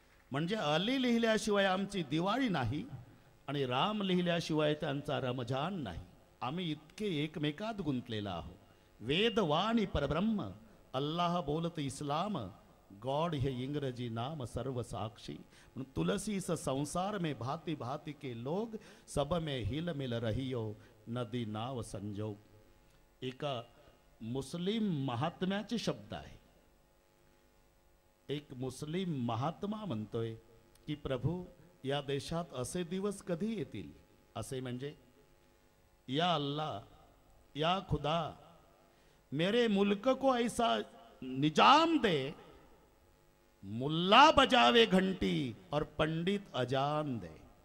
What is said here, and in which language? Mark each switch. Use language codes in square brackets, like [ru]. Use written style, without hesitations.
[mr] म्हणजे अली लिहिल्याशिवाय आमची दिवाळी नाही आणि राम लिहिल्याशिवाय त्यांचा रमजान नाही. आम्ही इतके एकमेकात गुंतलेला आहोत. वेदवाणी परब्रह्म, अल्लाह बोलत इस्लाम, गॉड हे इंग्रजी नाम सर्व साक्षी. [hi] तुलसी स संसार में भांति भांति के लोग, सब में हिल मिल रहियो नदी नाव संजोग. [mr] एका मुस्लिम महात्म्याचे शब्द आहे. एक मुस्लिम महात्मा म्हणतोय की प्रभू, या देशात असे दिवस कधी येतील? असे म्हणजे, [hi] या अल्लाह, या खुदा, मेरे मुल्क को ऐसा निजाम दे, मुल्ला बजावे घंटी और पंडित अजान दे.